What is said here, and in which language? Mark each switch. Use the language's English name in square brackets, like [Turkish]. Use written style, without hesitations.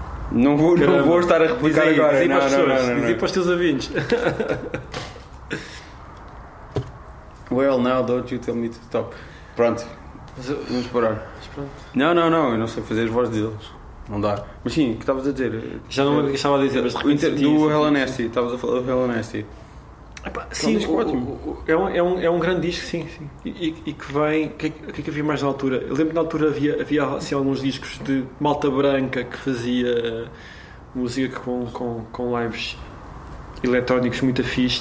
[Portuguese] Não vou estar a replicar diz aí, agora. Diz aí para as pessoas. Diz aí para os teus ouvintes. [English] Well, now don't you tell me to stop. [Portuguese] Pronto. Vamos parar. Mas pronto. Não. Eu não sei fazer as vozes deles. Não dá. Mas sim, o que estavas a dizer? Já não lembro o que estava a dizer, mas de repente... Do Hello Nasty. Estavas a falar do Hello Nasty. Epá, sim, é um grande disco, sim. E que vem. O que havia mais na altura? Eu lembro que na altura havia assim, alguns discos de Malta Branca que fazia música com lives eletrónicos muito afixos.